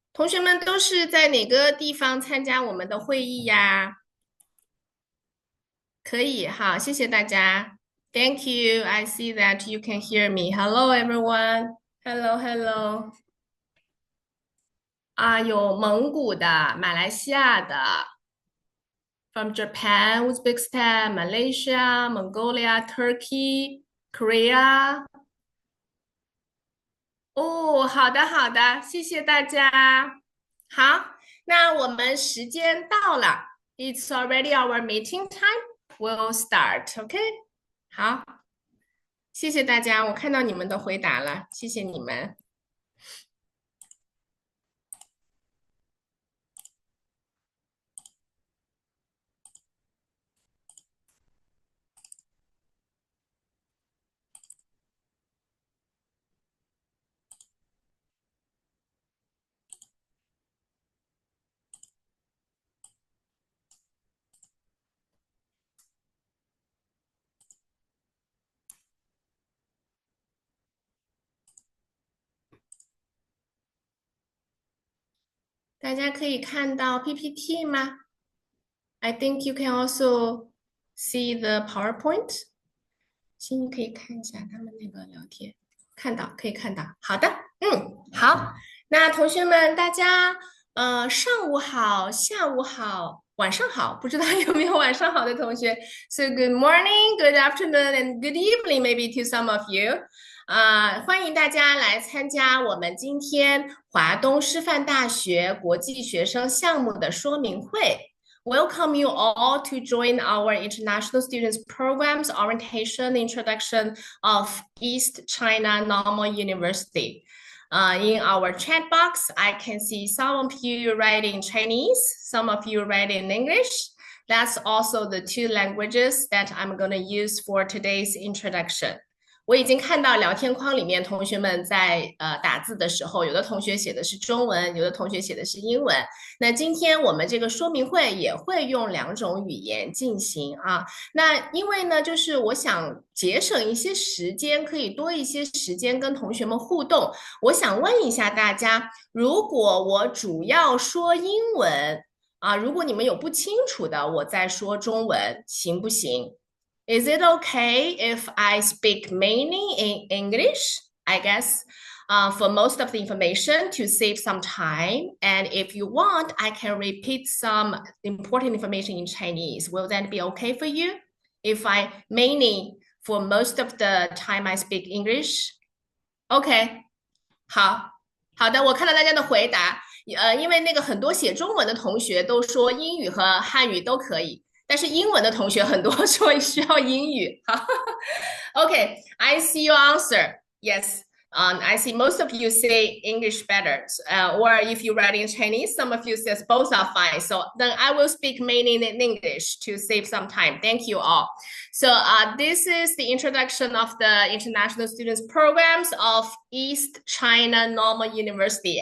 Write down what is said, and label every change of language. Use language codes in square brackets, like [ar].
[zh] 同学们都是在哪个地方参加我们的会议呀？可以，好，谢谢大家。 [en] Thank you. I see that you can hear me. Hello everyone. Hello, hello. [zh] 啊，有蒙古的、马来西亚的， [en] from Japan, Uzbekistan, Malaysia, Mongolia, Turkey, Korea. [zh] 哦，好的，好的，谢谢大家。好，那我们时间到了， [en] It's already our meeting time. We'll start, OK? [zh] 好，谢谢大家，我看到你们的回答了，谢谢你们。大家可以看到 PPT 吗？ [en] I think you can also see the PowerPoint. [zh] 请你可以看一下他们那个聊天，看到可以看到。好的，好。那同学们，大家上午好，下午好，晚上好，不知道有没有晚上好的同学？ [en] So good morning, good afternoon, and good evening, maybe to some of you. [zh] 欢迎大家来参加我们今天华东师范大学国际学生项目的说明会。 [en] Welcome you all to join our International Students Programs Orientation Introduction of East China Normal University. In our chat box, I can see some of you writing Chinese, some of you writing English. That's also the two languages that I'm going to use for today's introduction. [zh] 我已经看到聊天框里面同学们在打字的时候，有的同学写的是中文，有的同学写的是英文。那今天我们这个说明会也会用两种语言进行啊。那因为呢，就是我想节省一些时间，可以多一些时间跟同学们互动。我想问一下大家，如果我主要说英文啊，如果你们有不清楚的，我再说中文，行不行？ [en] Is it okay if I speak mainly in English? I guess for most of the information to save some time. And if you want, I can repeat some important information in Chinese. Will that be okay for you? If I mainly for most of the time I speak English? [zh] OK，好的，我看到大家的回答，因为那个很多写中文的同学都说英语和汉语都可以，但是英文的同学很多说需要英语。好， [en] OK，I see your answer. Yes. I see most of you say English better, or if you write in Chinese, some of you says both are fine. So then I will speak mainly in English to save some time. Thank you all. So this is the introduction of the international students programs of East China Normal University.